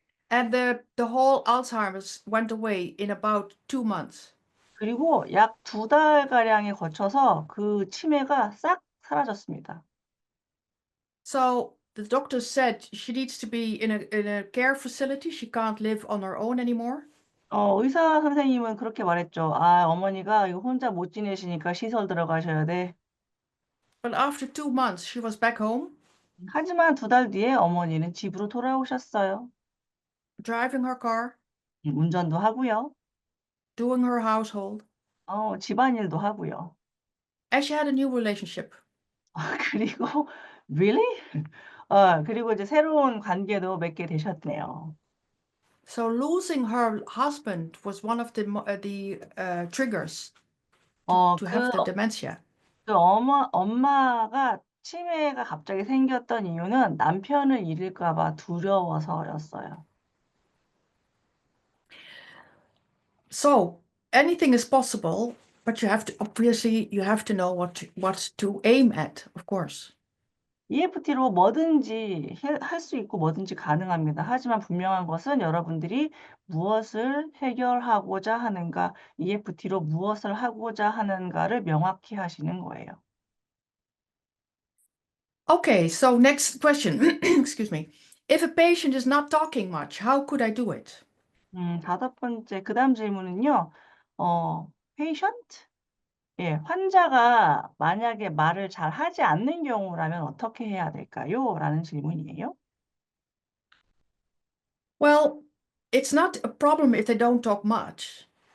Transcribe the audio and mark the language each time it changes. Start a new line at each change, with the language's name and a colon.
English: And the whole Alzheimer's went away in about 2 months.
Korean: 그리고 약 2달가량에 거쳐서 그 치매가 싹 사라졌습니다.
English: So the doctor said she needs to be in a care facility. She can't live on her own anymore.
Korean: 의사 선생님은 그렇게 말했죠. 어머니가 이거 혼자 못 지내시니까 시설 들어가셔야 돼.
English: But after 2 months, she was back home,
Korean: 하지만 2달 뒤에 어머니는 집으로 돌아오셨어요.
English: driving her car,
Korean: 운전도 하고요.
English: doing her household,
Korean: 집안일도 하고요.
English: and she had a new relationship.
Korean: 그리고
English: really?
Korean: 그리고 이제 새로운 관계도 맺게 되셨네요.
English: So losing her husband was one of the triggers to have the dementia.
Korean: 그 엄마가 치매가 갑자기 생겼던 이유는 남편을 잃을까 봐 두려워서였어요.
English: So anything is possible, but you have to know what to aim at, of course.
Korean: EFT로 뭐든지 할 수 있고 뭐든지 가능합니다. 하지만 분명한 것은 여러분들이 무엇을 해결하고자 하는가, EFT로 무엇을 하고자 하는가를 명확히 하시는 거예요.
English: Okay, so next question. Excuse me. If a patient is not talking much, how could I do it?
Korean: 다섯 번째, 그 다음 질문은요, patient? 예, 환자가 만약에 말을 잘 하지 않는 경우라면 어떻게 해야 될까요? 라는 질문이에요.
English: Well, it's not a problem if they don't talk much,